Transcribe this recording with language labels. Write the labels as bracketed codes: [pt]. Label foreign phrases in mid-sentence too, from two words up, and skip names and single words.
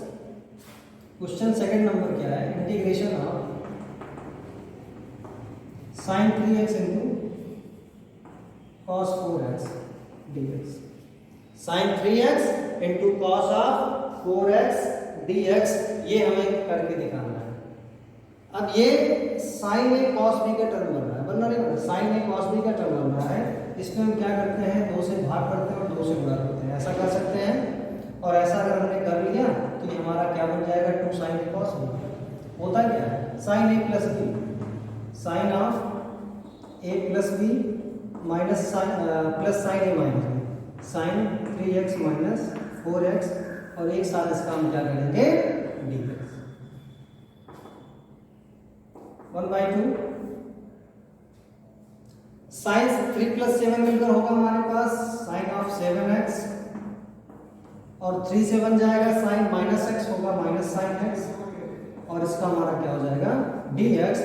[hi] क्वेश्चन सेकंड नंबर क्या है, [en] integration of sin 3x into cos 4x dx. sin 3x into cos of 4x dx, [hi] ये हमें करके दिखाना है। अब ये sin a cos b का टर्म बन रहा है, बनना नहीं बनना, sin a cos b का टर्म बन रहा है। इसमें हम क्या करते हैं, 2 से भाग करते हैं और 2 से गुणा करते हैं, ऐसा कर सकते हैं। और ऐसा अगर हमने कर लिया तो ये हमारा क्या बन जाएगा, 2 sin a cos b। होता क्या है, sin a प्लस b, sin ऑफ a प्लस b माइनस प्लस sin a माइनस b, sin 3x माइनस 4x, और एक साथ इसका हम क्या करेंगे, dx 1/2 sin 3 प्लस 7 मिलकर होगा हमारे पास sin ऑफ 7x, और 3 से बन जाएगा sin माइनस x होगा माइनस sin x, और इसका हमारा क्या हो जाएगा, dx।